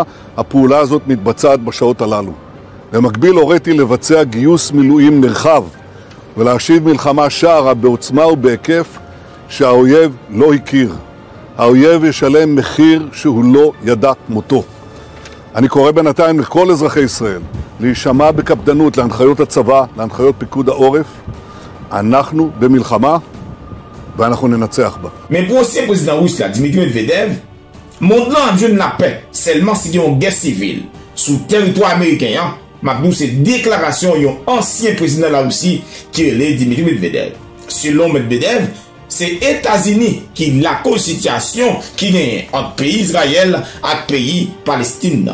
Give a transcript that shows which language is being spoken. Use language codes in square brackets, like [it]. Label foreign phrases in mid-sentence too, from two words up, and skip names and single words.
[he] הפעולה הזאת מתבצעת בשעות הללו. במקביל הוריתי לבצע גיוס מילואים נרחב ולהשיב מלחמה שערה בעוצמה ובהיקף שהאויב לא הכיר. האויב ישלם מחיר שהוא לא ידע כמותו. אני קורא בינתיים לכל אזרחי ישראל להישמע בקפדנות להנחיות הצבא, להנחיות פיקוד העורף. אנחנו במלחמה ואנחנו ננצח בה. [fr] Mais pour l'ancien président russe Dmitry Medvedev, monde là a besoin de la paix seulement s'il y a une guerre civile sur le territoire américain. Maintenant, c'est déclaration d'un ancien président de la Russie qui est Dmitry Medvedev. Selon Medvedev, c'est les États-Unis qui la situation qui est entre pays Israël et pays Palestine.